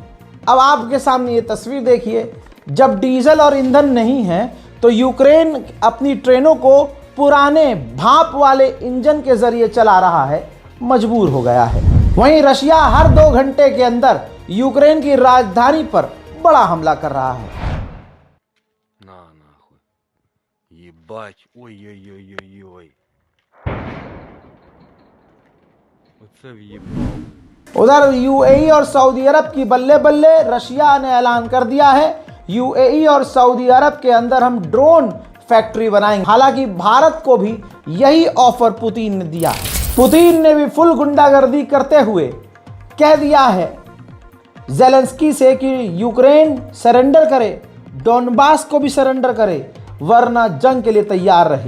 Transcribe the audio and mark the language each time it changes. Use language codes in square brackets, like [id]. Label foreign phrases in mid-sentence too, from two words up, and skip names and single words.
[hi] अब आपके सामने ये तस्वीर देखिए, जब डीजल और ईंधन नहीं है तो यूक्रेन अपनी ट्रेनों को पुराने भाप वाले इंजन के ज़रिए चला रहा है, मजबूर हो गया है। वहीं रशिया हर 2 घंटे के अंदर यूक्रेन की राजधानी पर बड़ा हमला कर रहा है। [uk] На нахуй. Єбать. Ой-ой-ой-ой-ой. Оце в'єбав. [hi] उधर यूएई और सऊदी अरब की बल्ले बल्ले रशिया ने ऐलान कर दिया है, यूएई और सऊदी अरब के अंदर हम [en] drone factory [hi] बनाएंगे। हालांकि भारत को भी यही ऑफर पुतिन ने दिया है। पुतिन ने भी फुल गुंडागर्दी करते हुए कह दिया है ज़ेलेंस्की से कि यूक्रेन सरेंडर करे, डोनबास को भी सरेंडर करे, वरना जंग के लिए तैयार रहे।